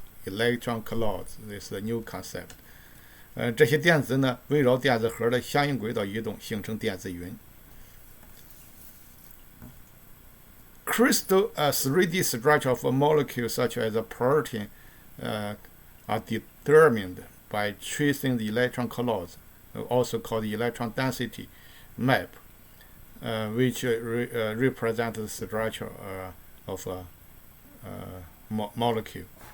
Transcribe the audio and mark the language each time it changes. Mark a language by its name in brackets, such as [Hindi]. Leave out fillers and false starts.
[English] Electron cloud, this is a new concept. [Chinese] 这些电子呢围绕电子核的相应轨道移动，形成电子云。 [English] Crystal 3D structure of a molecule such as a protein are determined by tracing the electron clouds, also called the electron density map, which represents the structure of a molecule.